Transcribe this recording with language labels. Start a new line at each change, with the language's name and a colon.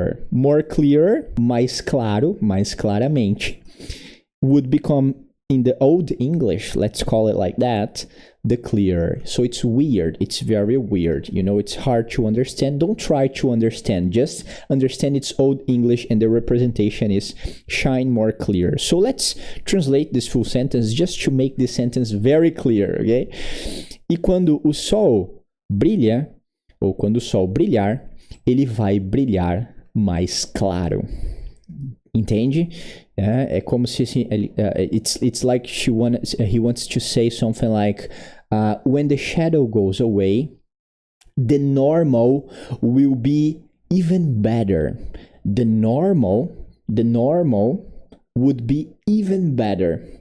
English: More clearer,
Portuguese: mais claro, mais claramente,
English: would become, in the old English, let's call it like that, the clearer. So it's weird. It's very weird. It's hard to understand. Don't try to understand. Just understand it's old English and the representation is shine more clear. So let's translate this full sentence just to make this sentence very clear, okay?
Portuguese: E quando o sol brilha, ou quando o sol brilhar, ele vai brilhar mais claro. Entende? É como se
English: it's like he wants to say something like, when the shadow goes away, the normal will be even better. the normal would be even better.